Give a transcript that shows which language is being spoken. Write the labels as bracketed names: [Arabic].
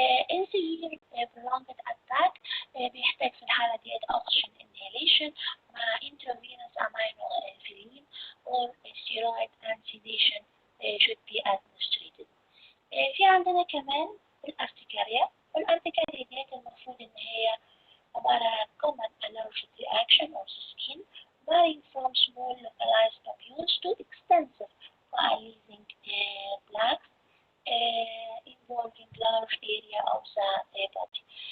[English] In severe prolonged attack [Arabic] بيحتاج في الحالة ديت [English] oxygen inhalation مع intravenous aminophylline or steroid and sedation should be administered. [Arabic] في عندنا كمان الارتكاريا. والارتكاريا ديت المفروض ان هي عبارة عن [English] common allergic reaction of the skin varying from small localized papules to extensive coalescing plaques involving large area of the body.